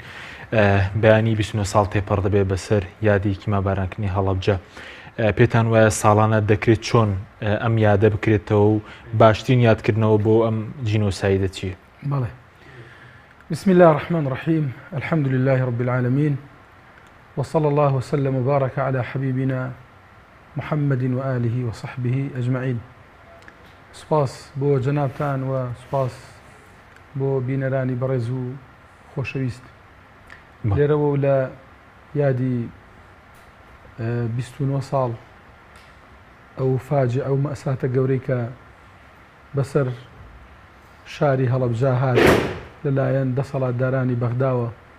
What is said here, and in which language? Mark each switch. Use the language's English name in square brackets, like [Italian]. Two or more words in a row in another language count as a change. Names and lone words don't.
[Central Kurdish] بەیانی 29 ساڵ تێپەڕ دەبێت بەسەر یادی کیمیابارانکردنی هەڵەبجە. پێتان وایە ساڵانە دەکرێت چۆن ئەم یادە بکرێتەوە و باشترین یادکردنەوە بۆ ئەم جینۆسایدە چیە؟ بەڵێ. [Arabic] بسم الله الرحمن الرحيم الحمد لله رب العالمين وصلى الله وسلم وبارك على حبيبنا محمد وآله وصحبه أجمعين. [Central Kurdish] سپاس بۆ جەنابتان و سپاس بۆ بینەرانی بەڕێز و خۆشەویست. لێرەوە لە یادی 29 ساڵ ئەو فاجعە ئەو مەئساتە گەورەی کە بەسەر شاری هەڵەبجە هات لەلایەن دەسەڵاتدارانی بەغداوە.